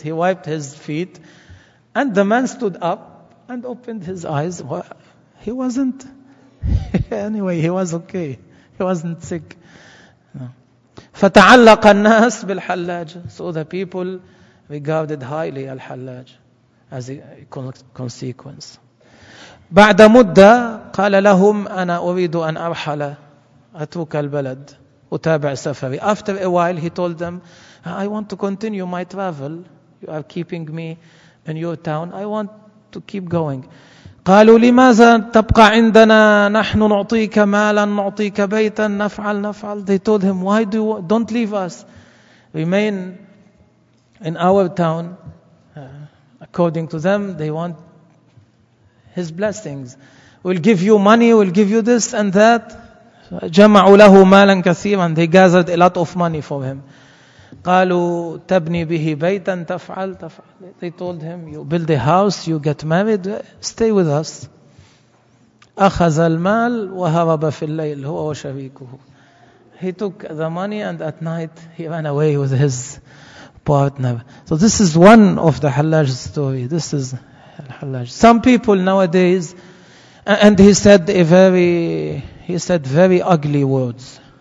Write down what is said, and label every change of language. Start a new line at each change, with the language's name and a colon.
English: He wiped his feet. And the man stood up and opened his eyes. He wasn't, anyway, he was okay. He wasn't sick.
Arabic: فتعلق الناس بالحلاج.
English: So the people regarded highly الحلاج as a consequence.
Arabic: بعد مدة قال لهم أنا أريد أن أرحل أترك البلد أتابع سفري.
English: After a while he told them, I want to continue my travel. You are keeping me in your town. I want to keep going.
Arabic: قالوا لماذا تبقى عندنا, نحن نعطيك مالا نعطيك بيتا نفعل نفعل.
English: They told him, why do you, don't leave us, remain in our town. According to them, they want his blessings. We'll give you money, we'll give you this and that.
Arabic: جمعوا له مالا كثيرا.
English: They gathered a lot of money for him.
Arabic: قالوا تبني به بيتا تفعل تفعل.
English: They told him, you build a house, you get married, stay with us.
Arabic: أخذ المال وهرب في الليل هو وشريكه.
English: He took the money and at night he ran away with his partner. So this is one of the Hallaj story. This is Hallaj. Some people nowadays, and he said very ugly words.